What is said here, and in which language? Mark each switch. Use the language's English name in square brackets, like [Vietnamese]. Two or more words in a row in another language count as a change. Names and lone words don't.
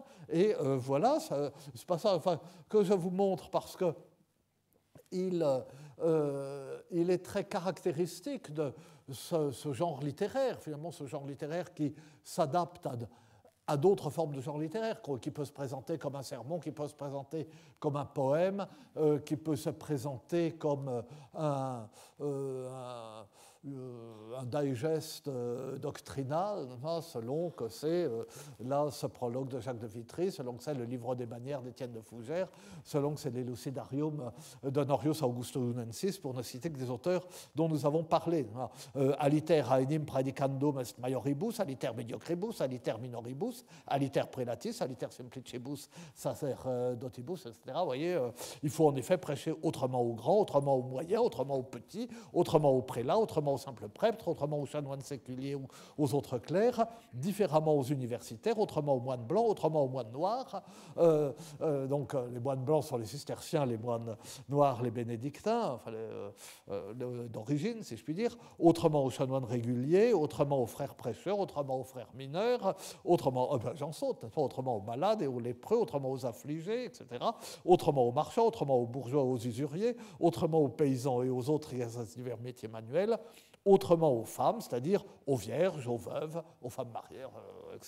[French] Et voilà, c'est pas ça que je vous montre parce que il est très caractéristique de ce genre littéraire, finalement ce genre littéraire qui s'adapte à d'autres formes de genre littéraire, qui peut se présenter comme un sermon, qui peut se présenter comme un poème, qui peut se présenter comme un digest doctrinal, selon que c'est là ce prologue de Jacques de Vitry, selon que c'est le livre des manières d'Étienne de Fougères, selon que c'est l'Elucidarium d'Honorius Augustinensis, pour ne citer que des auteurs dont nous avons parlé. [Latin] Aliter aenim praedicandum est maioribus, aliter mediocribus, aliter minoribus, aliter prelatis, aliter simplicibus sacerdotibus, etc. [French] Vous voyez, il faut en effet prêcher autrement aux grands, autrement aux moyens, autrement aux petits, autrement aux prélats, autrement aux simples prêtres, autrement aux chanoines séculiers ou aux autres clercs, différemment aux universitaires, autrement aux moines blancs, autrement aux moines noirs. Donc les moines blancs sont les cisterciens, les moines noirs les bénédictins, enfin d'origine si je puis dire, autrement aux chanoines réguliers, autrement aux frères prêcheurs, autrement aux frères mineurs, autrement, j'en saute, autrement aux malades et aux lépreux, autrement aux affligés, etc., autrement aux marchands, autrement aux bourgeois, aux usuriers, autrement aux paysans et aux autres divers métiers manuels, autrement aux femmes, c'est-à-dire aux vierges, aux veuves, aux femmes mariées, etc.